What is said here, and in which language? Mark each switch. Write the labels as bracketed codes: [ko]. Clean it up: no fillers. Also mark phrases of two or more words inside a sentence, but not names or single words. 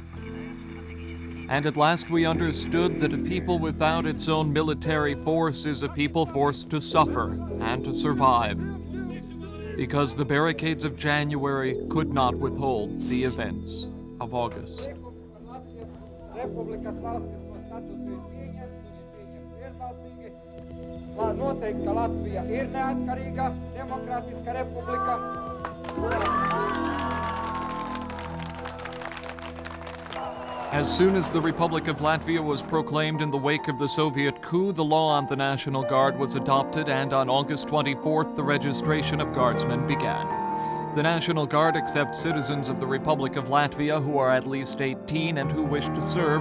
[en] And at last we understood that a people without its own military force is a people forced to suffer and to survive. Because the barricades of January could not withhold the events of August. [lv] Noteikta Latvija ir neatkarīga demokrātiska republika. [en] As soon as the Republic of Latvia was proclaimed in the wake of the Soviet coup, the law on the National Guard was adopted, and on August 24th, the registration of Guardsmen began. The National Guard accepts citizens of the Republic of Latvia who are at least 18 and who wish to serve.